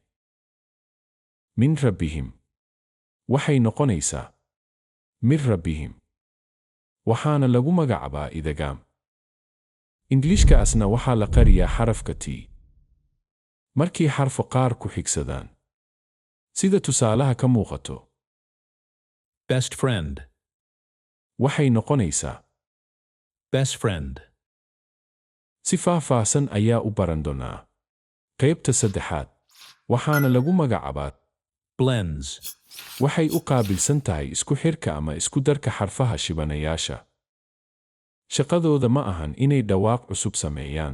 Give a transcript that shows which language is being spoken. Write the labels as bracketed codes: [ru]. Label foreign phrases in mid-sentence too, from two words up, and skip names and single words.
[ar] من ربهم. [so] Waxay noqonaysaa. [ar] من ربهم. [so] Waxaana lagu magacaabaa idagaam. Ingiliishka asna waxaa la qariyaa xarafka T. Markii xarfo qaar ku xigsadaan. Sida tusaalaha ka muuqato. [en] Best friend. [so] Waxay noqonaysaa. [en] Best friend. [so] Si faahfaahsan ayaa u baran doonaa. Qaybta saddexaad. Waxaana lagu magacaabaa. Blends. Waxay u qaabilsan tahay isku xirka ama isku darka xarfaha shibanayaasha. Shaqadooda ma ahan inay dhawaaq cusub sameeyaan.